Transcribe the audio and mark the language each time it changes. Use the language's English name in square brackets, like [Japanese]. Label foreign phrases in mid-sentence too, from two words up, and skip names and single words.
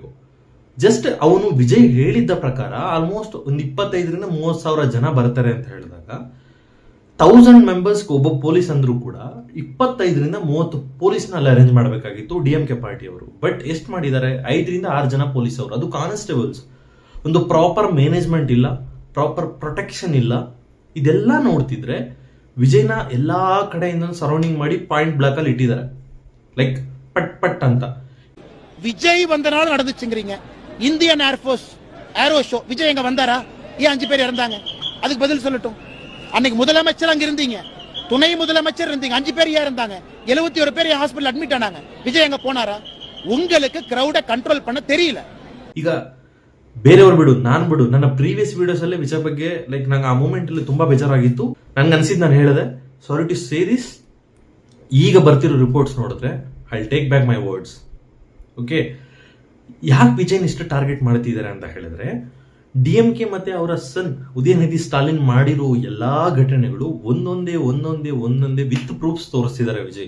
[Kannada] ಜಸ್ಟ್ ಅವನು ವಿಜಯ್ ಹೇಳಿದ್ದ ಪ್ರಕಾರ ಆಲ್ಮೋಸ್ಟ್ ಒಂದು 25,000-30,000 ಜನ ಬರ್ತಾರೆ ಅಂತ ಹೇಳಿದಾಗ 1000 ಮೆಂಬರ್ಸ್ ಒಬ್ಬ ಪೊಲೀಸ್ ಅಂದ್ರೂ ಕೂಡ 25-30 ಪೊಲೀಸ್ನ ಅಲ್ಲಿ ಅರೇಂಜ್ ಮಾಡಬೇಕಾಗಿತ್ತು DMK ಪಾರ್ಟಿ ಅವರು. ಬಟ್ ಎಷ್ಟು ಮಾಡಿದ್ದಾರೆ, 5-6 ಜನ ಪೊಲೀಸ್ ಅವರು, ಅದು ಕಾನ್ಸ್ಟೇಬಲ್ಸ್. ಒಂದು [English] proper management [Kannada] ಇಲ್ಲ, [English] proper protection [Kannada] ಇಲ್ಲ. ಇದೆಲ್ಲ ನೋಡ್ತಿದ್ರೆ ವಿಜಯ್ನ ಎಲ್ಲಾ ಕಡೆಯಿಂದ ಸರೌಂಡಿಂಗ್ ಮಾಡಿ [English] point blank [Kannada] ಅಲ್ಲಿ ಇಟ್ಟಿದ್ದಾರೆ, ಲೈಕ್ ಪಟ್ ಅಂತ. [Tamil] விஜய் வந்தனால நடந்துச்சுங்கிறீங்க. [English] Indian Air Force aero show [Tamil] விஜய் எங்க வந்தாரா? ஏன் 5 பேர் இறந்தாங்க? அதுக்கு பதில் சொல்லட்டும். அன்னைக்கு முதலமைச்சர் அங்க இருந்தீங்க, துணை முதலமைச்சர் இருந்தீங்க, 5 பேர் ஏன் இருந்தாங்க? 71 பேர் [English] hospital admit [Tamil] ஆனாங்க. விஜய் எங்க போனாரா? உங்களுக்கு [English] crowd control [Tamil] பண்ண தெரியல. [Kannada] ಈಗ ಬೇರೆಯವ್ರು ಬಿಡು, ನಾನ್ ಬಿಡು, ನನ್ನ [English] previous videos [Kannada] ಅಲ್ಲೇ ವಿಜಯ್ ಬಗ್ಗೆ ಲೈಕ್ ನಂಗೆ ಆ ಮೂಮೆಂಟ್ ಅಲ್ಲಿ ತುಂಬಾ ಬೇಜಾರಾಗಿತ್ತು. ನಂಗೆ ಅನ್ಸಿದ್ ನಾನು ಹೇಳಿದೆ, [English] sorry to say this. [Kannada] ಈಗ ಬರ್ತಿರೋ ರಿಪೋರ್ಟ್ಸ್ ನೋಡಿದ್ರೆ [English] I take back my words. [Kannada] ಓಕೆ, ಯಾಕೆ ವಿಜಯ್ನ ಇಷ್ಟು ಟಾರ್ಗೆಟ್ ಮಾಡ್ತಿದ್ದಾರೆ ಅಂತ ಹೇಳಿದ್ರೆ DMK ಮತ್ತೆ ಅವರ ಸನ್ ಉದಯನಿಧಿ ಸ್ಟಾಲಿನ್ ಮಾಡಿರೋ ಎಲ್ಲಾ ಘಟನೆಗಳು ಒಂದೊಂದೇ [English] with proofs [Kannada] ತೋರಿಸ್ತಿದ್ದಾರೆ ವಿಜಯ್.